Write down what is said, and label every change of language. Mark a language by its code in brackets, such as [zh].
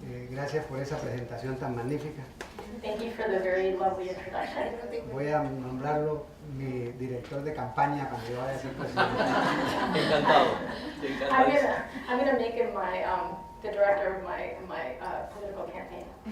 [es] Gracias por esa presentación tan magnífica. [en] Thank you for the very lovely introduction. [es] Voy a nombrarlo mi director de campaña cuando yo vaya a ser presidente. Encantado. [en] I'm gonna make him my the director of my political campaign.